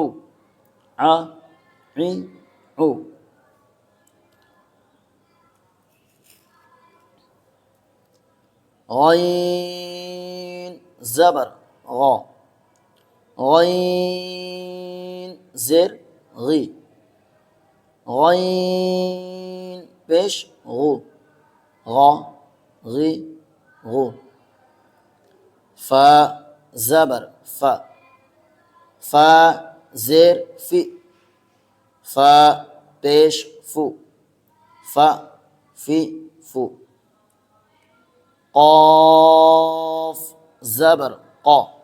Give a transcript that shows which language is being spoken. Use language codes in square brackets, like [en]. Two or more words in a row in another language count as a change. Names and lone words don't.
[ur] ع عی عو. غین زبر غا. غین زیر غی. غین پیش غو. غا غی غو. فا زبر فا. فا زیر فی. فا پیش فو. فا فی فو. قاف زبر قا.